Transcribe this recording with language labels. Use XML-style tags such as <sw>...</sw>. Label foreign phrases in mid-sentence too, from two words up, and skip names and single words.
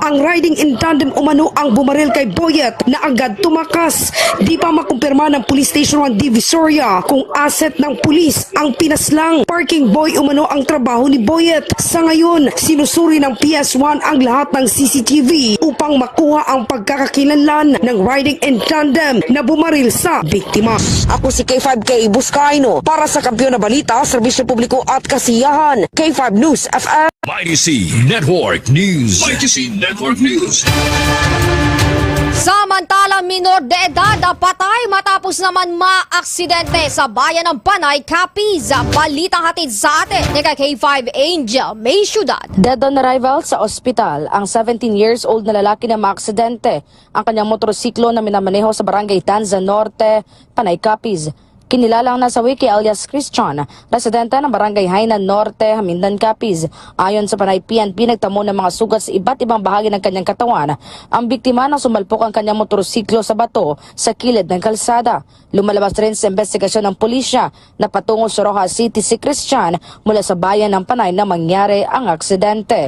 <tl>Ang riding in tandem umano ang bumaril kay Boyet na agad tumakas. Di pa makumpirma ng Police Station 1 Divisoria kung asset ng pulis ang pinaslang. Parking boy umano ang trabaho ni Boyet. Sa ngayon, sinusuri ng PS1 ang lahat ng CCTV upang makuha ang pagkakakilanlan ng riding in tandem na bumaril sa biktima. Ako si K5K Buscaino para sa Kampiyon na Balita, Serbisyo Publiko at Kasiyahan, K5 News FM. MyTC Network News. MyTC Network News. Samantala, minor de edad patay matapos naman maaksidente sa bayan ng Panay, Capiz. Balitang hatid sa atin ni K5 Angel May Ciudad.</tl> <en>Dead on arrival</en> <tl>sa ospital ang</tl> <en>17 years old</en> <tl>na lalaki na maaksidente ang kanyang motorsiklo na minamaneho sa barangay Tanza Norte, Panay, Capiz. Kinilalang nasawi kay alias Christian, residente ng barangay Hainan Norte, Hamindan, Capiz. Ayon sa Panay PNP, nagtamo ng mga sugat sa iba't ibang bahagi ng kanyang katawan. Ang biktima nang sumalpok ang kanyang motorsiklo sa bato sa kilid ng kalsada. Lumalabas rin sa investigasyon ng pulisya na patungo sa Rojas City si Christian mula sa bayan ng Panay na mangyari ang aksidente.</tl>